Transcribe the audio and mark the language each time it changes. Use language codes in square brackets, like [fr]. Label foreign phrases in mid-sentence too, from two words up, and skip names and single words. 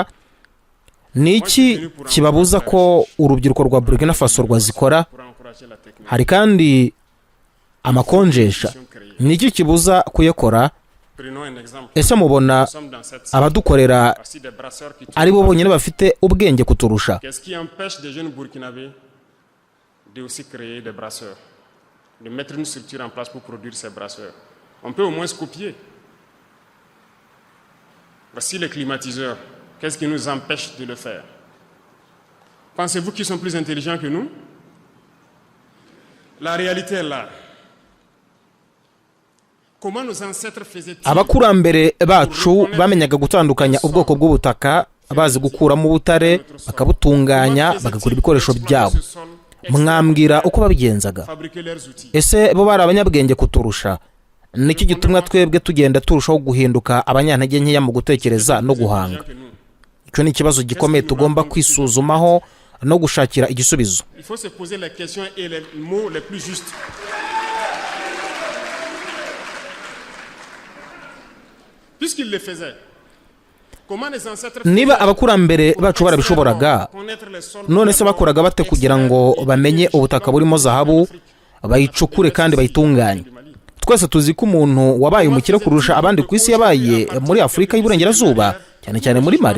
[rw] Niki kibabuza ko urubyiruko rwa Burkina Faso rwazikora? Hari kandi amakonjesha. Niki kibuza kuyakora? Ese mubona abadukorera ari bo bonyine bafite ubwenge kuturusha? [fr] De aussi créer des brasseurs, de mettre une structure en place pour produire ces brasseurs. On peut au moins se copier. Voici les climatiseurs. Qu'est-ce qui nous empêche de le faire? Pensez-vous qu'ils sont plus intelligents que nous? La réalité est là. Comment nos ancêtres faisaient-ils? [rw] Abakurambere bacu bamenyaga gutandukanya ubwoko bw'ubutaka, bazi gukuramo ubutare, bakabutunganya, bagakora ibikoresho byabo. Mwambwira uko babigenzaga? Ese bo bari abanyabwenge kuturusha? Niki gitumwa twebwe tugenda turushaho guhinduka abanyantege nkeya mu gutekereza no guhanga? Icyo ni ikibazo gikomeye tugomba kwisuzumaho no gushakira igisubizo. [fr] Il faut se poser les questions et les mots les plus justes. Puisqu'ils le faisaient. [rw] Niba abakurambere bacu barabishoboraga, none se bakoraga bate kugira ngo bamenye ubutaka burimo zahabu, bayicukure kandi bayitunganye? Twese tuzi ko umuntu wabaye umukire kurusha abandi ku isi yabaye muri Afrika y'Iburengerazuba, cyane cyane muri Mali.